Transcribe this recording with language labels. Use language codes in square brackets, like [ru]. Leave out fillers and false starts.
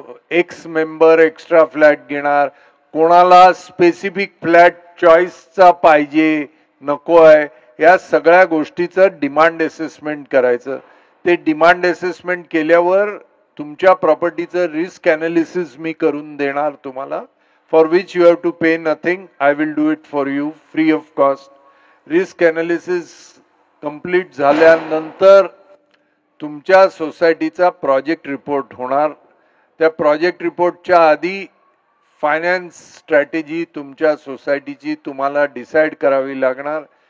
[mr] X member extra flat घेणार, कोणाला specific flat चॉईसचा पाहिजे नको आहे, या सगळ्या गोष्टीचं डिमांड असेसमेंट करायचं. ते डिमांड असेसमेंट केल्यावर तुमच्या प्रॉपर्टीचं रिस्क अनालिसिस मी करून देणार तुम्हाला, [en] For which you have to pay nothing. I will do it for you free of cost. [mr] Risk analysis complete झाल्यानंतर तुमच्या सोसायटीचा प्रोजेक्ट रिपोर्ट होणार. त्या प्रोजेक्ट रिपोर्टच्या आधी फायनान्स स्ट्रॅटेजी तुमच्या सोसायटीची तुम्हाला डिसाईड करावी लागणार.